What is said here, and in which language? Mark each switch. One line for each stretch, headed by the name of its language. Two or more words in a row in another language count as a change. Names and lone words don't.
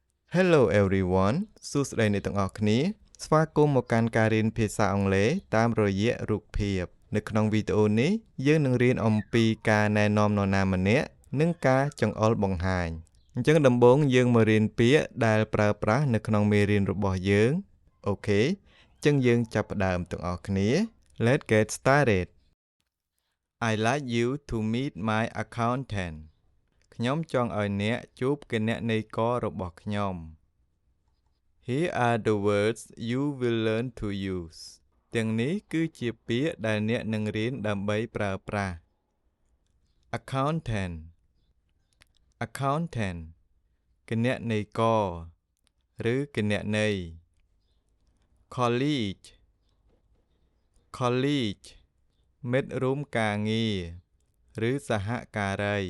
English: Hello everyone
Khmer: សួស្តីអ្នកទាំងអស់គ្នាស្វាគមន៍មកកាន់ការរៀនភាសាអង់គ្លេសតាមរយៈរូបភាពនៅក្នុងវីដេអូនេះយើងនឹងរៀនអំពីការណែនាំ នរណាម្នាក់និងការចង្អុលបង្ហាញអញ្ចឹងដំបូងយើងមករៀនពាក្យដែលប្រើប្រាស់នៅក្នុងមេរៀនរបស់ យើងអូខេអញ្ចឹងយើងចាប់ផ្ដើមទាំងអស់គ្នា
English: Let's get started I like you to meet my
Khmer: accountant ខ្ញុំចង់ឲ្យអ្នកជួបគណនេយ្យកររបស់ខ្ញុំ
English: Here are the words you will learn to use
Khmer: ទាំងនេះគឺជាពាក្យដែលអ្នកនឹងរៀនដើម្បីប្រើប្រាស់
English: Accountant Accountant
Khmer: គណនេយ្យករឬគណនេយ្យ
English: Colleague Colleague
Khmer: មិត្តរួមការងារឬសហការី